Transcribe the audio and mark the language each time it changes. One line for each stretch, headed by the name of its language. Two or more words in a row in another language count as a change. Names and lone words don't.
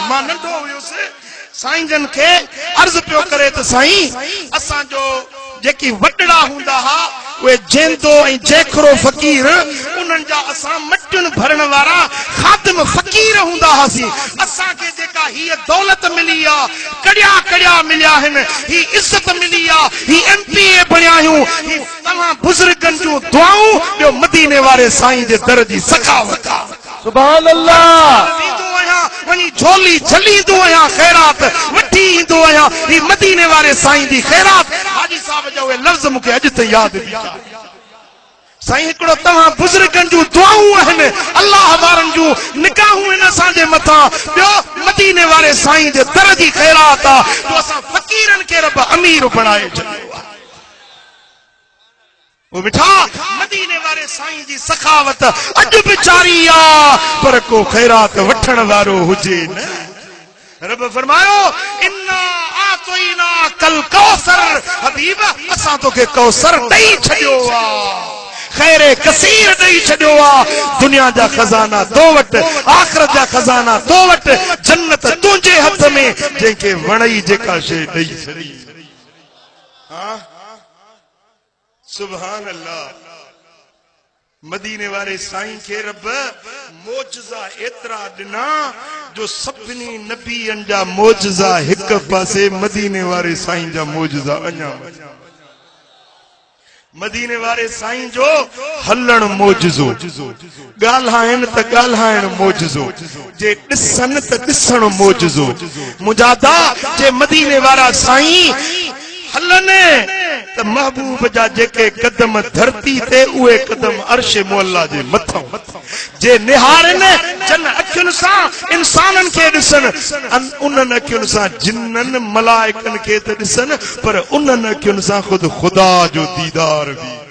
Sindhi: मां नंढो हुयुसि, साईं जन खे अर्ज़ पियो करे त साईं असां जो जेकी वडड़ा हुंदा हा उहे जेंदो ऐं जेखरो फ़कीर उन्हनि जा असां मटियुनि भरण वारा खादिम फ़कीर हूंदा हासीं। असां खे जेका हीअ दौलत मिली आ, कड़िया कड़िया मिलिया आहिनि, ही इज़त मिली आ, ही MPA बणिया आहियूं, ही तव्हां बुज़ुर्गनि जूं दुआऊं, ॿियो मदीने वारे साईं जे दर जी सखावत आ।
Arabic: سبحان الله.
Sindhi: वनी झोली झलींदो आहियां, खैरात वठी ईंदो आहियां, ही मदीने वारे साईं जी खैरात। हाजी साहब जो उहे लफ्ज़ मूंखे अॼु ताईं यादि बीठा। साईं हिकिड़ो तव्हां बुज़ुर्गनि जूं दुआऊं आहिनि, अल्लाह वारनि जूं निगाहूं आहिनि असांजे मथां, ॿियो मदीने वारे साईं जे दर जी खैरात आहे जो असां फ़कीरनि खे रब अमीर बणाए छॾियो आहे। वो मिठा मदीने वाले साईं जी सखावत अज भी जारी आ। पर को खैरात वठण वारो हुजे न। रब फरमायो
Arabic: إنا أعطيناك الكوثر,
Sindhi: हबीब असां तोखे कौसर ॾेई छॾियो आ, खैरे कसीर ॾेई छॾियो आ। दुनिया जा खजाना तो वट, आखिरत जा खजाना तो वट, जन्नत तुंहिंजे हथ में, जंहिंखे वणई जेका शइ ॾेई छॾी।
Arabic: हाँ سبحان الله.
Sindhi: मदीने वाले साईं के रब मोजज़ा एतरा दिना जो सभिनी नबियन जा मोजज़ा एक पासे, मदीने वाले साईं जा मोजज़ा अञा। मदीने वाले साईं जो हलण मोजज़ो, गाल्हाइण त गाल्हाइण मोजज़ो, जे ॾिसण त ॾिसण मोजज़ो। मुजादा जे मदीने वाला साईं हलने त महबूब जा जेके कदम धरती ते उहे कदम अर्श मुअल्ला जे मथां, जे निहारने जन अखियुनि सां इंसाननि खे ॾिसनि, उन्हनि अखियुनि सां जिन्ननि मलाइकनि खे त ॾिसनि, पर उन्हनि अखियुनि सां ख़ुदि ख़ुदा जो दीदार बि।